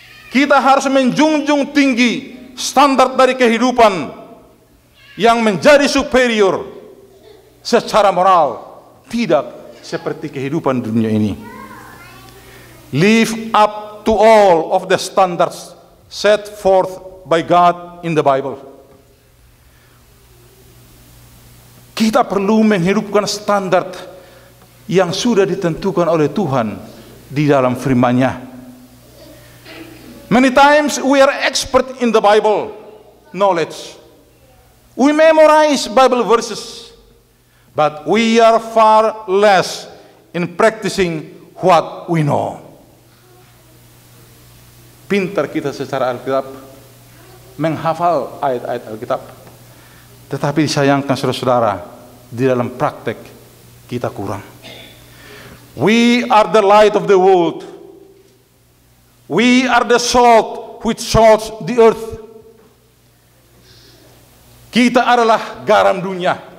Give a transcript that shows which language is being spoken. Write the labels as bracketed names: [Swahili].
[Indonesian] Kita harus menjunjung tinggi standar dari kehidupan yang menjadi superior secara moral, tidak seperti kehidupan dunia ini. [English] Live up to all of the standards set forth by God in the Bible. [Indonesian] Kita perlu menghidupkan standar yang sudah ditentukan oleh Tuhan di dalam firman-Nya. [English] Many times we are expert in the Bible knowledge. We memorize Bible verses, but we are far less in practicing what we know. [Indonesian] Pintar kita secara Alkitab, menghafal ayat-ayat Alkitab, tetapi disayangkan saudara-saudara, di dalam praktek kita kurang. [English] We are the light of the world. We are the salt which salts the earth. [Indonesian] Kita adalah garam dunia.